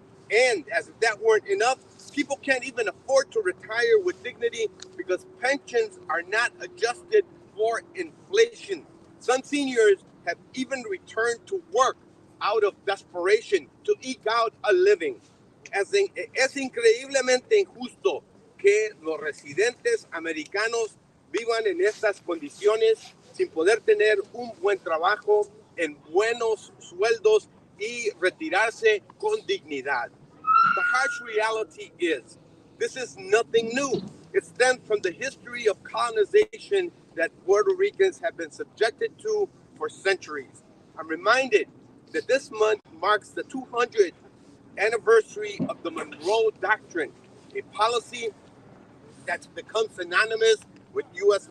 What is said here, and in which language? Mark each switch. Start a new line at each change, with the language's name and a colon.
English: And as if that weren't enough, people can't even afford to retire with dignity because pensions are not adjusted for inflation. Some seniors have even returned to work out of desperation to eke out a living.
Spanish: Es increíblemente injusto que los residentes americanos vivan en estas condiciones sin poder tener un buen trabajo, en buenos sueldos y retirarse con dignidad.
English: The harsh reality is, this is nothing new. It stems from the history of colonization that Puerto Ricans have been subjected to for centuries. I'm reminded that this month marks the 200th anniversary of the Monroe Doctrine, a policy that's become synonymous with U.S.